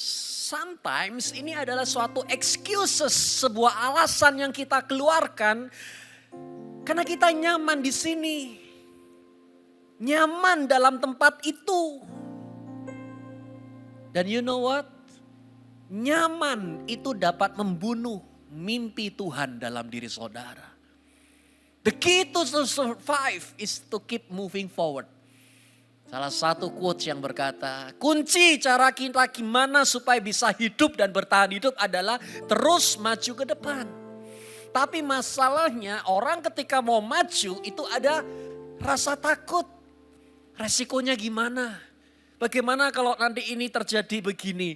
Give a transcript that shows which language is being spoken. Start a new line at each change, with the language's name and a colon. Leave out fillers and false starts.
Indonesian: Sometimes ini adalah suatu excuses, sebuah alasan yang kita keluarkan karena kita nyaman di sini. Nyaman dalam tempat itu. Dan
English: you know what?
Indonesian: Nyaman itu dapat membunuh mimpi Tuhan dalam diri saudara.
English: The key to survive is to keep moving forward.
Indonesian: Salah satu quotes yang berkata, kunci cara kita gimana supaya bisa hidup dan bertahan hidup adalah terus maju ke depan. Tapi masalahnya orang ketika mau maju itu ada rasa takut. Resikonya gimana? Bagaimana kalau nanti ini terjadi begini?